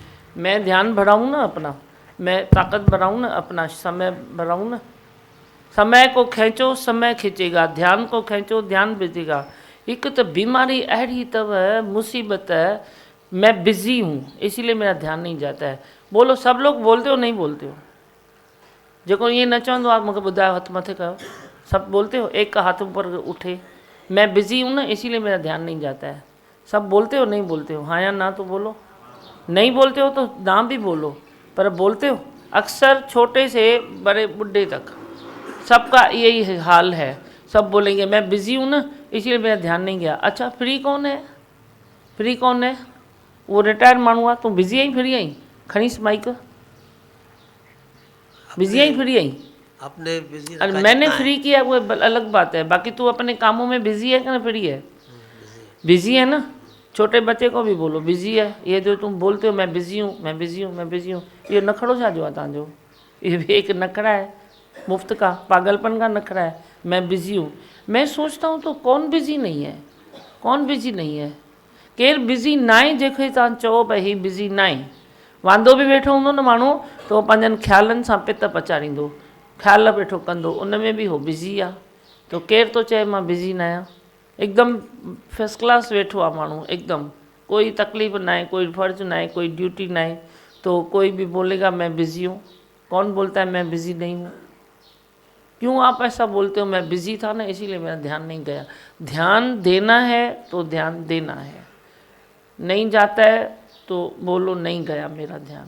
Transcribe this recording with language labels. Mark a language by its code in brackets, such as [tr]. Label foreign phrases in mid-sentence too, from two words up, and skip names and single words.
[hi] मैं ध्यान बढ़ाऊँ ना अपना, मैं ताकत बढ़ाऊँ ना अपना, समय बढ़ाऊँ ना। समय को खींचो समय खींचेगा, ध्यान को खींचो ध्यान भेजेगा। एक तो बीमारी अड़ी तब है, मुसीबत है, मैं बिज़ी हूँ इसीलिए मेरा ध्यान नहीं जाता है। बोलो, सब लोग बोलते हो नहीं बोलते हो? [sd] जेको ये न चवंदो आहे मूंखे ॿुधायो, हथ मथे कयो, [hi] सब बोलते हो? एक का हाथ ऊपर उठे, मैं बिज़ी हूँ ना इसीलिए मेरा ध्यान नहीं जाता है। सब बोलते हो नहीं बोलते हो? हाँ या ना तो बोलो। नहीं बोलते हो तो ना भी बोलो, पर बोलते हो। अक्सर छोटे से बड़े बुढ़े तक सबका यही हाल है, सब बोलेंगे मैं बिज़ी हूँ ना इसीलिए मेरा ध्यान नहीं गया। अच्छा फ्री कौन है? फ्री कौन है? [sd] वो रिटायर्ड माण्हू आहे, तूं बिज़ी आई फ्री आई? खणीस माइक, बिज़ी आई फ्री आई? [hi] अपने बिजी अरे रखा मैंने जितना है। फ्री किया वो अलग बात है, बाकी तू अपने कामों में बिज़ी है कि ना फ्री है? बिज़ी है ना। छोटे बच्चे को भी बोलो बिज़ी है, ये जो तुम बोलते हो मैं बिज़ी हूँ मैं बिज़ी हूँ मैं बिज़ी हूँ, ये [sd] नखड़ो छा जो आहे तव्हांजो? [hi] ये भी एक नखड़ा है, मुफ्त का पागलपन का नखड़ा है, मैं बिज़ी हूँ। मैं सोचता हूँ तो कौन बिज़ी नहीं है, कौन बिज़ी नहीं है? [sd] केरु बिज़ी ना आहे जंहिंखे तव्हां चओ भई ही बिज़ी ना आहे? वांदो बि वेठो हूंदो न माण्हू तो पंहिंजनि ख़्यालनि सां पित पचाड़ींदो, ख़्याल वेठो कंदो, उन में बि हो बिज़ी आहे। तो केरु थो चए मां बिज़ी न आहियां? एकदम फर्स्ट क्लास वेठो आहे माण्हू, [hi] एकदम कोई तकलीफ़ ना है, कोई फ़र्ज़ ना है, कोई ड्यूटी ना है, तो कोई भी बोलेगा मैं बिज़ी हूँ। कौन बोलता है मैं बिज़ी नहीं हूँ? क्यों आप ऐसा बोलते हो? मैं बिजी था ना इसीलिए मेरा ध्यान नहीं गया। ध्यान देना है तो ध्यान देना है, नहीं जाता है तो बोलो नहीं गया मेरा ध्यान।